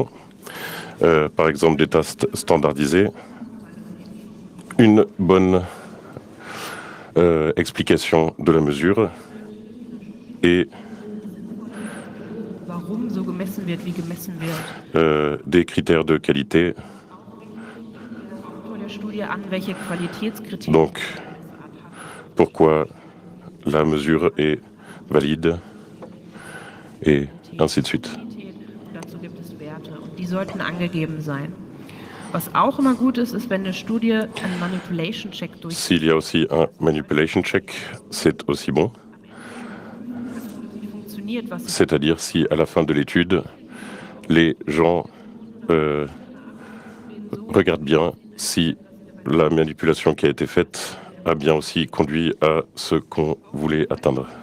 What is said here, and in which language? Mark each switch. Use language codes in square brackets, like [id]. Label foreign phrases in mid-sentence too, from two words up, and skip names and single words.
[fr] Par exemple, des tests standardisés, une bonne explication de la mesure et des critères de qualité. Donc, pourquoi la mesure est valide et ainsi de suite. [de] Die sollten angegeben sein. Was auch immer gut ist, ist, wenn eine Studie einen [en] Manipulation Check [de] durchführt. [fr] S'il y a aussi un [en] manipulation check, [fr] c'est aussi bon. C'est-à-dire si à la fin de l'étude, les gens regardent bien si la manipulation qui a été faite a bien aussi conduit à ce qu'on voulait atteindre.